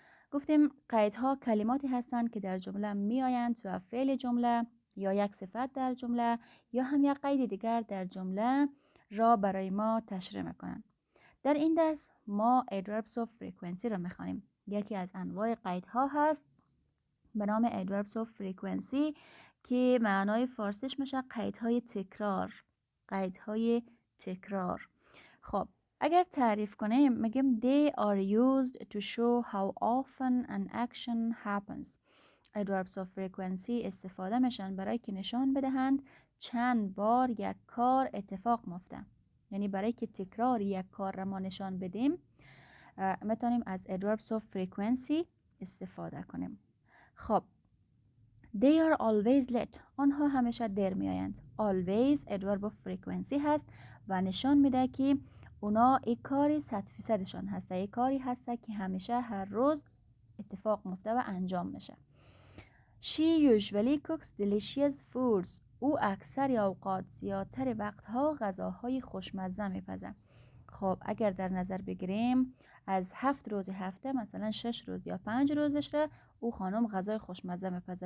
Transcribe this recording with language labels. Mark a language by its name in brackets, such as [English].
[Persian] گفتیم قیدها کلماتی هستند که در جمله می آیند و فعل جمله یا یک صفت در جمله یا هم یک قید دیگر در جمله را برای ما تشریح میکنند. در این درس ما Adverbs of Frequency را میخوانیم. یکی از انواع قیدها هست به نام Adverbs of Frequency که معنای فارسیش میشه قیدهای تکرار. قیدهای تکرار. خب اگر تعریف کنیم میگیم [English] they are used to show how often an action happens. [Persian] Adverbs of frequency استفاده میشن برای که نشان بدهند چند بار یک کار اتفاق میفته. یعنی برای که تکرار یک کار را ما نشان بدیم میتونیم از adverbs of frequency استفاده کنیم. [English] خب they are always late. [Persian] آنها همیشه دیر میآیند. always adverb of frequency هست و نشان میده که اونا یک کاری 100% هسته. یک کاری هسته که همیشه هر روز اتفاق میفته و انجام میشه. [English] She usually cooks delicious foods. [Persian] او اکثر اوقات زیادتر وقتها غذاهای خوشمزه میپزه. خب اگر در نظر بگیریم از 7 روز هفته مثلا 6 روز یا 5 روزش را او خانم غذای خوشمزه میپزه.